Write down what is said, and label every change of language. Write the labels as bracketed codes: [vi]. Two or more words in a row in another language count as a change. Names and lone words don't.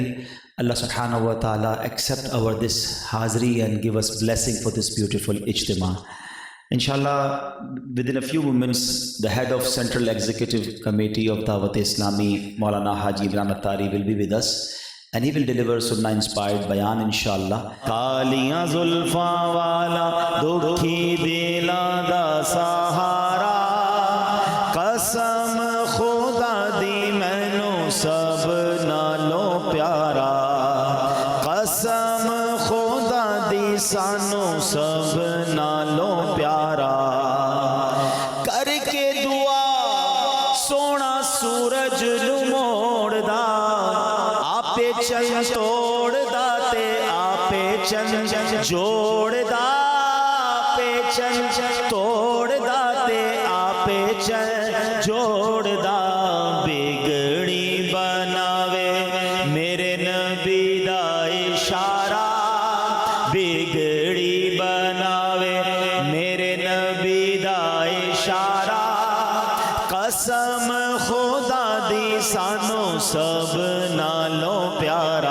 [ar] الله سبحانه وتعالى [en] accept our this hazri and give us blessing for this beautiful ijtima. Inshallah, within a few moments, the head of Central Executive Committee of Dawat Islami, Maulana Haji Imran Attari, will be with us. And he will deliver Sunnah inspired bayan inshallah. [pa] ਕਾਲੀਆਂ ਜ਼ੁਲਫ਼ਾਂ ਵਾਲਾ ਦੁਖੀ ਦਿਲਾਂ ਦਾ ਸਹਾਰਾ, ਕਸਮ ਖ਼ੁਦਾ ਦੀ ਮੈਨੂੰ ਸਭ ਨਾਲੋਂ ਪਿਆਰਾ, ਕਸਮ ਖ਼ੁਦਾ ਦੀ ਸਾਨੂੰ ਸਭ ਨਾਲੋਂ ਪਿਆਰਾ, ਕਰਕੇ ਦੁਆ ਸੋਹਣਾ ਸੂਰਜ ਨੂੰ ਮੋੜਦਾ, ਚੰਨ ਤੋੜਦਾ ਤੇ ਆਪੇ ਚੰਨ ਜੋੜਦਾ, ਆਪੇ ਚੰਨ ਤੋੜਦਾ ਤੇ ਆਪੇ ਚੰਨ ਜੋੜਦਾ, ਬਿਗੜੀ ਬਣਾਵੇ ਮੇਰੇ ਨਬੀ ਦਾ ਇਸ਼ਾਰਾ, ਬਿਗੜੀ ਬਣਾਵੇ ਮੇਰੇ ਨਬੀ ਦਾ ਇਸ਼ਾਰਾ, ਕਸਮ ਖ਼ੁਦਾ ਦੀ ਸਾਨੂੰ ਸਭ ਨਾਲੋਂ ਪਿਆਰਾ।